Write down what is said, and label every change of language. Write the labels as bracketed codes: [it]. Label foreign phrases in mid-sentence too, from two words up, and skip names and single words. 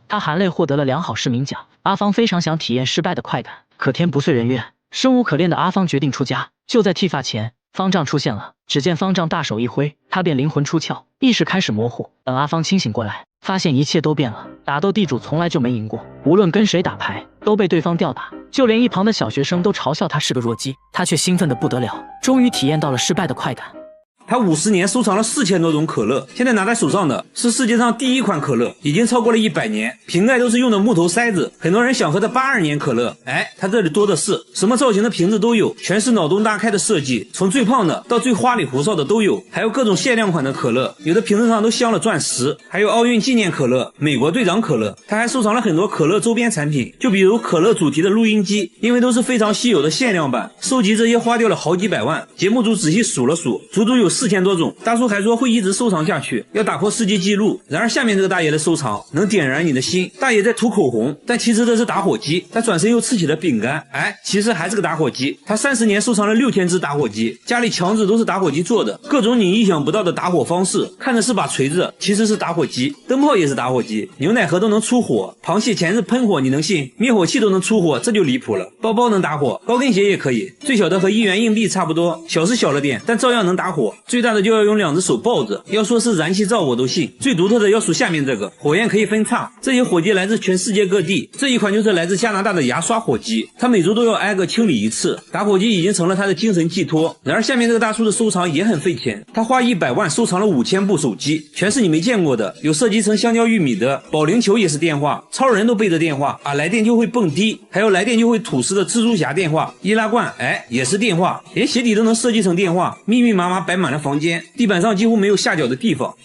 [zh] 他含淚獲得了良好市民獎。阿芳非常想體驗失敗的快感，可天不遂人願，生無可戀的阿芳決定出家。就在剃髮前， 方丈出現了。只見方丈大手一揮，他便靈魂出竅，意識開始模糊。等阿芳清醒過來，發現一切都變了。打鬥地主從來就沒贏過，無論跟誰打牌都被對方吊打，就連一旁的小學生都嘲笑他是個弱雞，他卻興奮得不得了，終於體驗到了失敗的快感。他50年收藏了4000多種可樂，現在拿在手上的是世界上第一款可樂，已經超過了100年，瓶蓋都是用的木頭塞子。很多人想喝的82年可樂，他這裡多的是，什麼造型的瓶子都有，全是腦洞大開的設計，從最胖的到最花裡胡哨的都有，還有各種限量款的可樂，有的瓶子上都鑲了鑽石，還有奧運紀念可樂、美國隊長可樂。他還收藏了很多可樂周邊產品，就比如可樂主題的錄音機，因為都是非常稀有的限量版，收集这些花掉了好幾百萬。節目組仔細數了數，足足有4000多種。大叔還說會一直收藏下去，要打破世界紀錄。然而下面這個大爺的收藏能點燃你的心。大爺在塗口紅，但其實這是打火機。他轉身又吃起了餅乾，其實還是個打火機。他30年收藏了6000隻打火機，家裡牆紙都是打火機做的，各種你意想不到的打火方式。看着是把錘子，其實是打火機。燈泡也是打火機，牛奶盒都能出火，螃蟹鉗子噴火，你能信？滅火器都能出火，這就離譜了。包包能打火，高跟鞋也可以，最小的和1元硬幣差不多，小是小了點，但照樣能打火。最大的就要用2隻手抱着，要說是燃氣灶我都信。最獨特的要數下面這個，火焰可以分叉，這些火機來自全世界各地。這一款就是來自加拿大的牙刷火機，他每周都要挨個清理一次。打火機已經成了他的精神寄托。然而下面這個大叔的收藏也很費錢，他花100萬收藏了5000部手機，全是你沒見過的，有設計成香蕉玉米的，保齡球也是電話，超人都背着電話來電就會蹦迪，還有來電就會吐絲的蜘蛛俠電話，易拉罐也是電話，連鞋底都能設計成電話，密密麻麻擺滿了房間，地板上幾乎沒有下腳的地方。